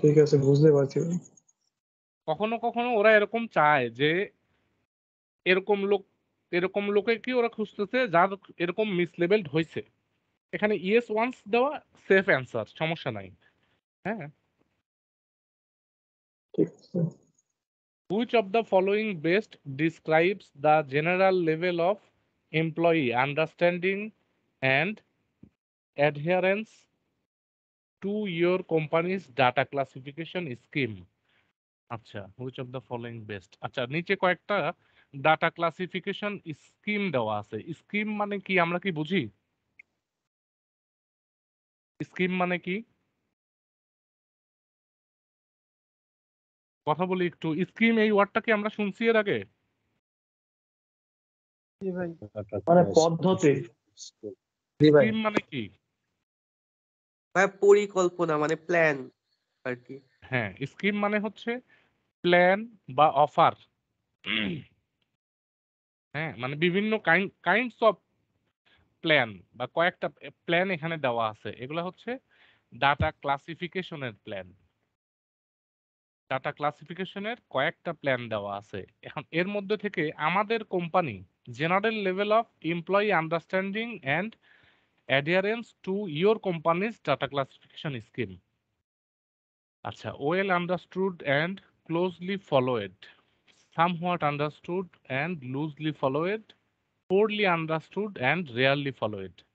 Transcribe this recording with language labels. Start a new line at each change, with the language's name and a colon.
Bangla: ঠিক আছে, বুঝতে পারছি। কখনো কখনো ওরা এরকম চায় যে এরকম লোকে কি ওরা খুঁজতেছে যার এরকম মিসলেবেলড হয়েছে। এখানে ইয়েস ওয়ান্স দেওয়া সেফ অ্যান্সার, সমস্যা নাই। হ্যাঁ, ঠিক আছে।
English: which of the following best describes the general level of employee understanding and adherence to your company's data classification scheme?
Bangla: আচ্ছা,
English: which of the following best,
Bangla: আচ্ছা, নিচে কয়েকটা ডাটা ক্লাসিফিকেশন স্কিম দেওয়া আছে। স্কিম মানে কি, আমরা কি বুঝি? স্কিম মানে কি কথা বলি একটু। স্কিম এই ওয়ার্ডটা কি আমরা শুনছি এর আগে? জি ভাই। মানে পদ্ধতি। জি ভাই। স্কিম মানে কি? ভাই পরিকল্পনা মানে প্ল্যান আর কি। হ্যাঁ, স্কিম মানে হচ্ছে প্ল্যান বা অফার। হ্যাঁ, মানে বিভিন্ন কাইন্ডস অফ প্ল্যান বা কয়েকটা প্ল্যান এখানে দেওয়া আছে। এগুলো হচ্ছে ডাটা ক্লাসিফিকেশনের প্ল্যান। ডাটা ক্লাসিফিকেশনের কয়েকটা প্ল্যান দেওয়া আছে। এখন এর মধ্যে থেকে আমাদের
English: Company general level of employee understanding and adherence to your companies data classification scheme. আচ্ছা, well understood and closely followed, somewhat understood and loosely followed, poorly understood and rarely followed।